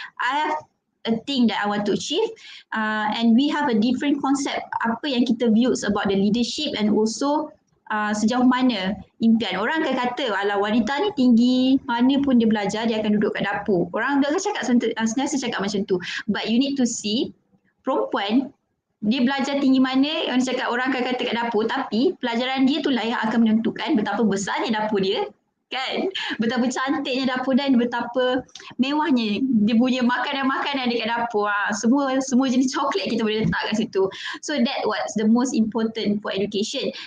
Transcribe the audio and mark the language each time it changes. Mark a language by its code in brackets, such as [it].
[en] I have a thing that I want to achieve and we have a different concept [ms] apa yang kita [en] views about the leadership and also [ms] sejauh mana impian. Orang akan kata alah wanita ni tinggi, mana pun dia belajar dia akan duduk kat dapur. Orang akan cakap sentiasa cakap macam tu. [en] But you need to see [ms] perempuan dia belajar tinggi mana, orang akan kata kat dapur, tapi pelajaran dia tu lah yang akan menentukan betapa besarnya dapur dia kan, betapa cantiknya dapur dan betapa mewahnya dia punya makanan-makanan dekat dapur. Semua jenis coklat kita boleh letak kat situ. [en] So that what's the most important for education.